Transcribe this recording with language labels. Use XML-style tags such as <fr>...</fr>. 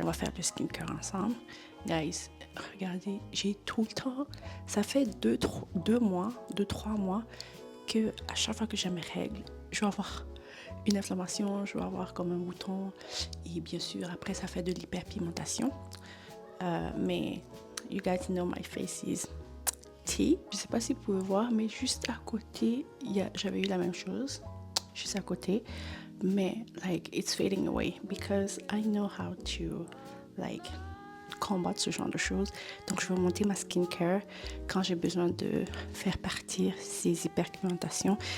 <fr>On va faire le skincare ensemble. Guys, regardez, j'ai tout le temps, ça fait 2-3 mois que à chaque fois que j'ai mes règles, je vais avoir une inflammation, je vais avoir comme un bouton, et bien sûr après ça fait de l'hyperpigmentation.</fr> <en>Mais you guys know my face is tea.</en> <fr>Je sais pas si vous pouvez voir, mais juste à côté, j'avais eu la même chose, juste à côté, mais</fr> <en>like it's fading away because I know how to like</en> <fr>combattre ce genre de choses. Donc je vais monter ma skincare quand j'ai besoin de faire partir ces hyperpigmentations.</fr>